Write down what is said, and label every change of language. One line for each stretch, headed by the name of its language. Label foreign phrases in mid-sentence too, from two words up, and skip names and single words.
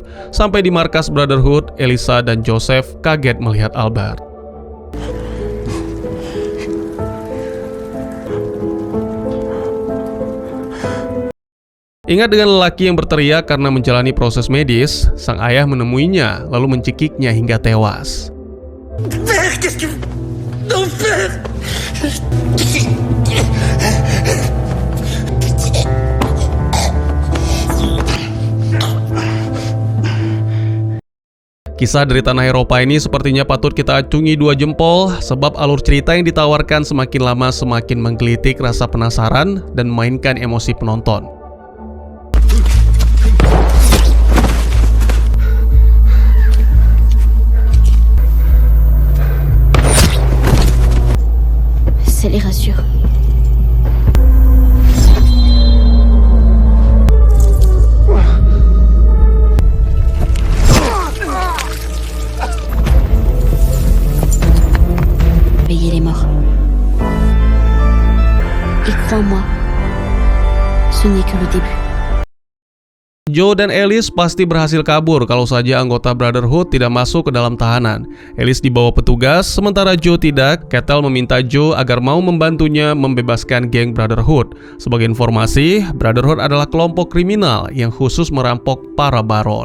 Indonesian: Sampai di markas Brotherhood, Elisa dan Joseph kaget melihat Albert. Ingat dengan lelaki yang berteriak karena menjalani proses medis, sang ayah menemuinya lalu mencekiknya hingga tewas.
French: Père, qu'est-ce que... Non, père.
Indonesian: Kisah dari tanah Eropa ini sepertinya patut kita acungi 2 jempol, sebab alur cerita yang ditawarkan semakin lama semakin menggelitik rasa penasaran dan memainkan emosi penonton.
French: Ça les rassure. Veiller les morts. Et crois-moi, ce n'est que le début.
Indonesian: Joe dan Alice pasti berhasil kabur kalau saja anggota Brotherhood tidak masuk ke dalam tahanan. Alice dibawa petugas, sementara Joe tidak. Kettle meminta Joe agar mau membantunya membebaskan geng Brotherhood. Sebagai informasi, Brotherhood adalah kelompok kriminal yang khusus merampok para baron.